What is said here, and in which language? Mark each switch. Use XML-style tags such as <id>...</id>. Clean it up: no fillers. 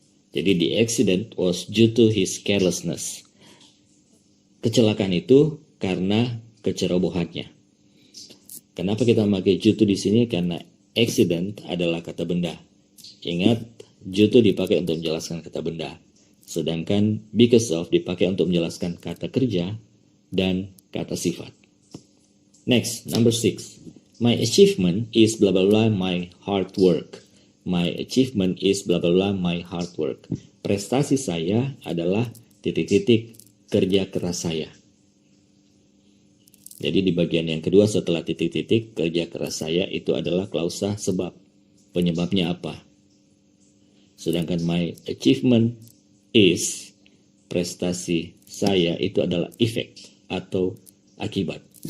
<en>Jadi the accident was due to his carelessness.</en> <id>Kecelakaan itu karena kecerobohannya. Kenapa kita memakai due to di sini? Karena accident adalah kata benda. Ingat, due to dipakai untuk menjelaskan kata benda. Sedangkan because of dipakai untuk menjelaskan kata kerja dan kata sifat.</id> <en>Next, number 6. My achievement is blah blah blah my hard work. My achievement is blah blah blah my hard work.</en> <id>Prestasi saya adalah titik-titik kerja keras saya. Jadi di bagian yang kedua setelah titik-titik kerja keras saya itu adalah klausa sebab. Penyebabnya apa? Sedangkan</id> <en>my achievement is,</en> <id>prestasi saya itu adalah effect atau akibat.</id>